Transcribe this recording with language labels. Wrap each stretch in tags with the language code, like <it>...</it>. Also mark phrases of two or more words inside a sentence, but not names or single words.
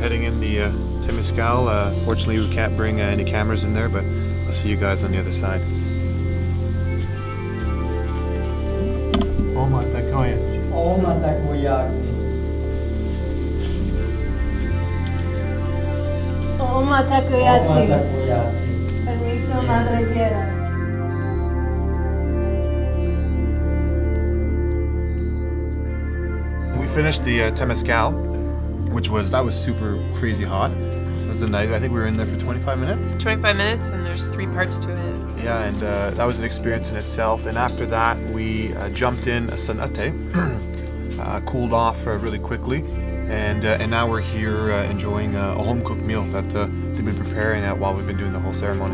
<en>in the Temescal. Fortunately, we can't bring any cameras in there, but I'll see you guys on the other side. Oma takoya. Oma takoyaki. Oma takoyaki.</en> <es>Permiso, madre quiera.</es> <en>We finished the Temescal, which was super crazy hot. It was a night. I think we were in there for 25 minutes. 25 minutes, and there's 3 parts to it. Yeah, and that was an experience in itself. And after that, we jumped in a sanate, cooled off really quickly, and now we're here enjoying a home-cooked meal that they've been preparing while we've been doing the whole ceremony.</en>